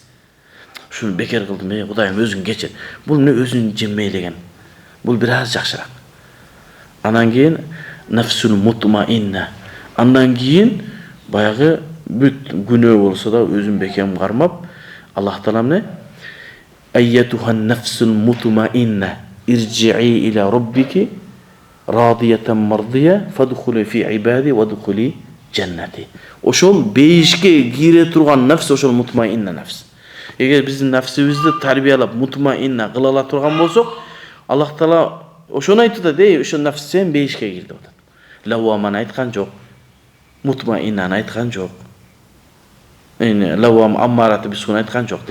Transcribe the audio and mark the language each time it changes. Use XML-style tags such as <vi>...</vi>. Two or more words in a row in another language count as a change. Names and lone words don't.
<ky>Шуну бекер кылдым, Кудайым өзүң кечир. Бул эмне өзүн жемелеген? Бул бир аз жакшыраак. Анан кийин</ky> <ar>النفس المطمئنة.</ar> <ky>Андан кийин баягы бүт күнөө болсо да өзүн бекем кармап, Аллах Таала эмне?</ky> <ar>أيتها النفس المطمئنة ارجعي إلى ربك راضية مرضية فادخلي في عبادي وادخلي جنتي.</ar> <ky>Ошол бейишке кире турган nafs ошол мутмаинна nafs. Эгер биздин nafsибизди тарбиялап мутмаинна кыла ала турган болсок, Аллах Таала ошону айтты да, ошол nafs сен бейишке кир деп атат. Лавваманы айткан жок. Мутмаиннаны айткан жок. Лаввам</ky> <ar>أمارة بالسوء</ar> <ky>айткан жок.</ky>